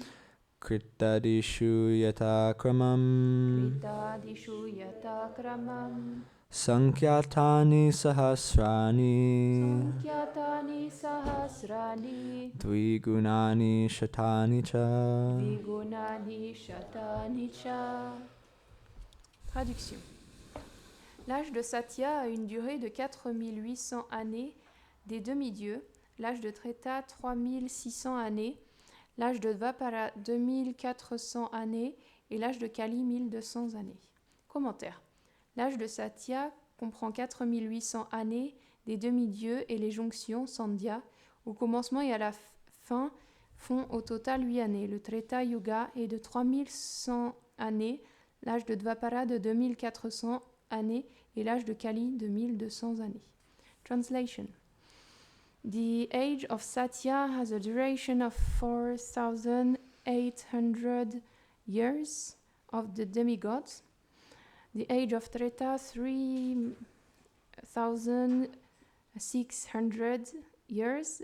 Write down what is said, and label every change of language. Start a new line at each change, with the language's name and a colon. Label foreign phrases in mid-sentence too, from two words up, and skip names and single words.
Sanskrit: Kritadishu yatakramam Kritadishu yatakramam Sankyatani sahasrani Sankyatani sahasrani Dvigunani shatani cha. Vigunani shatani cha.
French: Traduction. L'âge de Satya a une durée de 4800 années des demi-dieux, l'âge de Treta 3600 années, l'âge de Dvapara 2400 années et l'âge de Kali 1200 années. Commentaire. L'âge de Satya comprend 4800 années des demi-dieux et les jonctions Sandhya, au commencement et à la fin font au total 8 années. Le Treta Yuga est de 3100 années, l'âge de Dvapara de 2400 années et l'âge de Kali de 1200 années.
English: Translation. The age of Satya has a duration of 4,800 years of the demigods. The age of Treta 3,600 years.